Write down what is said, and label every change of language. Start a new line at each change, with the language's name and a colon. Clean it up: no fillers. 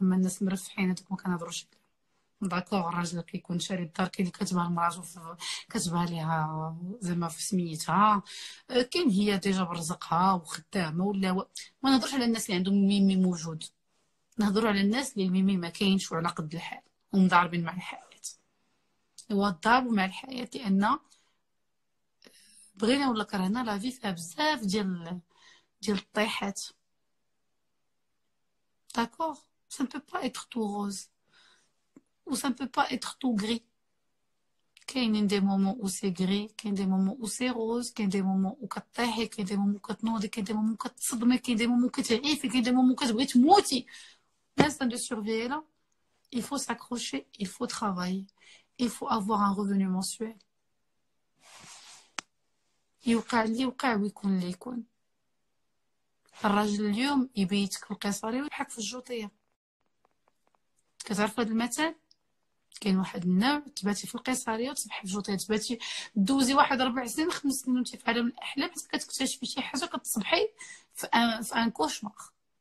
Arabic: اما الناس المرفحين هذوك ما كنهضروش عليهم. داكوغ. الراجل كيكون شاري الدار، كاين اللي كتبها لمراتو، كتبها ليها زعما في سميتها، كاين هي ديجا برزقها وخدامه، ولا ما نهضرش على الناس اللي عندهم ميمي موجود. نهضروا على الناس اللي الميمي ما كاينش وعلى قد الحال ومضاربين مع الحياه. هو ضاربوا مع الحياه لان بغينا ولا كرهنا لا في فيها بزاف ديال الطيحات.
French: D'accord? Ça ne peut pas être tout rose. Ou ça ne peut pas être tout gris. Il y a des moments où c'est gris, il y a des moments où c'est rose, il y a des moments où
Arabic: كتطيحي,
French: il y a des moments où
Arabic: كتنوضي,
French: il y a des moments où
Arabic: كتصدمي,
French: il y a des moments où
Arabic: كتعيفي,
French: il y a des moments où
Arabic: كتبغي تموتي.
French: L'instinct de survie est là. Il faut s'accrocher, il faut travailler. Il faut avoir un revenu mensuel.
Arabic: يوقع اللي يوقع ويكون اللي يكون. الراجل اليوم يبيتك في القصري ويضحك في الجوطيه. كتعرف هذا المثل؟ كاين واحد النوع تباتي في القيصريه وتصبحي في جوطيه، تباتي دوزي واحد 4 سنين 5 سنين وانت في عالم الاحلام، حتى كتكتشفي شي حاجه كتصبحي في ان كوشمار.